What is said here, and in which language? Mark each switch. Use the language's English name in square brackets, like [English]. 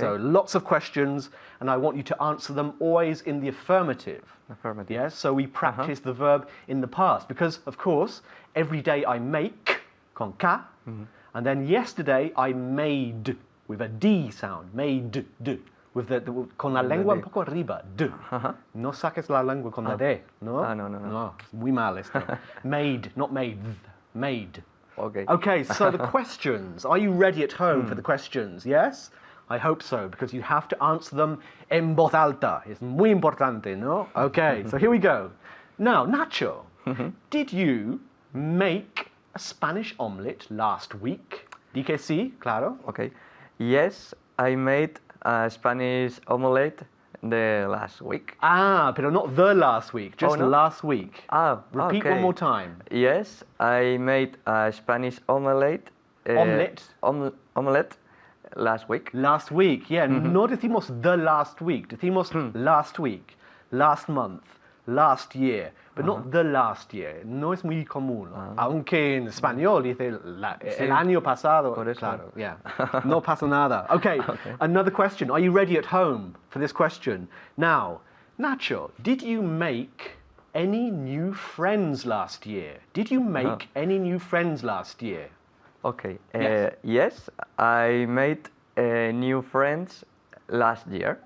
[English] So lots of questions, and I want you to answer them always in the affirmative. Affirmative. Yes, so we practice the verb in the past because, of course, every day I make, [Spanish] con K, [English] and then yesterday I made, with a D sound, made, with [Spanish] con la lengua un poco arriba. D. Ajá. No saques la lengua con la D, ¿no? Ah, no. No, muy mal esto. [English] Made, not made. Made. Okay. Okay, so the questions. Are you ready at home for the questions? Yes? I hope so, because you have to answer them [Spanish] en voz alta. [English] It's [Spanish] muy importante, no? [English] Okay, so here we go. Now, Nacho, did you make a Spanish omelette last week? [Spanish] Di que sí, claro. [English] Okay. Yes, I made a Spanish omelette the last week. Ah, pero not the last week, just Oh, no? last week. Ah, Repeat okay. one more time. Yes, I made a Spanish omelette. Omelette? Omelette last week. Last week, yeah. [Spanish] No decimos [English] the last week. [Spanish] Decimos [English] last week, last month, last year, [Spanish] but not the last year. No es muy común. Aunque en español dice el año pasado. Por eso. [English] Claro, yeah. [Spanish] No pasa nada. [English] Okay, another question. Are you ready at home for this question? Now, Nacho, did you make any new friends last year? Did you make any new friends last year? Okay. Yes. Yes, I made new friends last year.